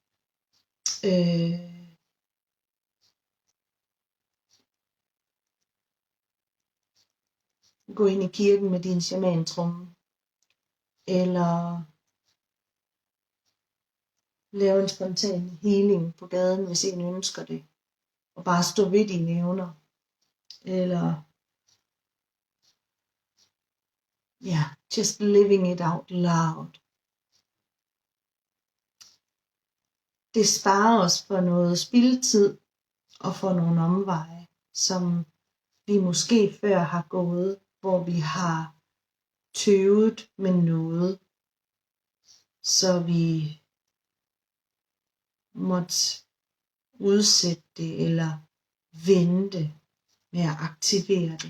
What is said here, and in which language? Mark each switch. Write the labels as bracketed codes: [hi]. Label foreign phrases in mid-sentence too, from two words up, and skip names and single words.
[da] gå ind i kirken med din shamantromme, eller lave en spontan healing på gaden, hvis en ønsker det, og bare stå ved dine evner, eller [en] just living it out loud. [da] Det sparer os for noget spildtid og for nogle omveje, som vi måske før har gået, hvor vi har tøvet med noget, så vi måtte udsætte det eller vente med at aktivere det.